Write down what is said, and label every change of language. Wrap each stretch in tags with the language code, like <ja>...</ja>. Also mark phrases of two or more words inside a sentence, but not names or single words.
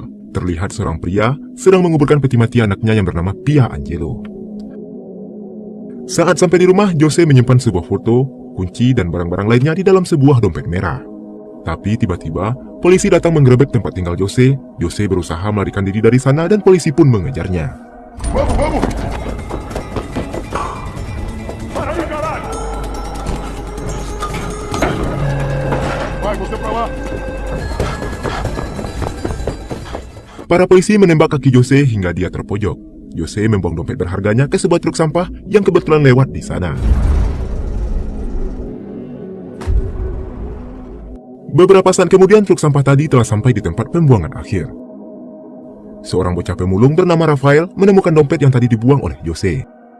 <id>Terlihat seorang pria sedang menguburkan peti mati anaknya yang bernama Pia Angelo. Saat sampai di rumah, Jose menyimpan sebuah foto, kunci, dan barang-barang lainnya di dalam sebuah dompet merah. Tapi tiba-tiba, polisi datang menggerebek tempat tinggal Jose. Jose berusaha melarikan diri dari sana dan polisi pun mengejarnya.</id> <pt>Vamos! Para aí, caralho! Vai, você pra lá!</pt> <id>Para polisi menembak kaki Jose hingga dia terpojok. Jose membuang dompet berharganya ke sebuah truk sampah yang kebetulan lewat di sana. Beberapa saat kemudian truk sampah tadi telah sampai di tempat pembuangan akhir. Seorang bocah pemulung bernama Rafael menemukan dompet yang tadi dibuang oleh Jose.</id>